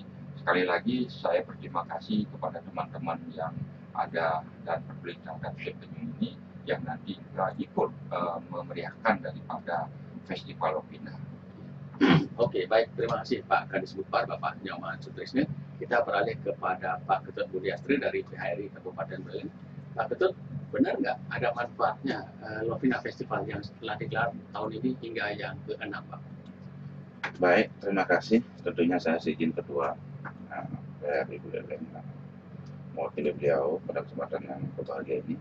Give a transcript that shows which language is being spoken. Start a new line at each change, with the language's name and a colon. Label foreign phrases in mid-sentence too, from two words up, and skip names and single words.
Indonesian: Sekali lagi saya berterima kasih kepada teman-teman yang ada dan peduli terhadap Sip Penyu ini yang nanti juga ikut memeriahkan daripada Festival Lovina. Oke, baik. Terima kasih Pak Kadis Bupar, Bapak Nyoman Sutrisno. Kita beralih kepada Pak Ketut Budiastri dari PHRI Kabupaten Buleleng. Pak Ketut, benar nggak ada manfaatnya Lovina Festival yang setelah digelar tahun ini hingga yang ke-6, Pak? Baik, terima kasih. Tentunya saya izin Ketua PHRI Buleleng mewakili beliau pada kesempatan yang berbahagia ini.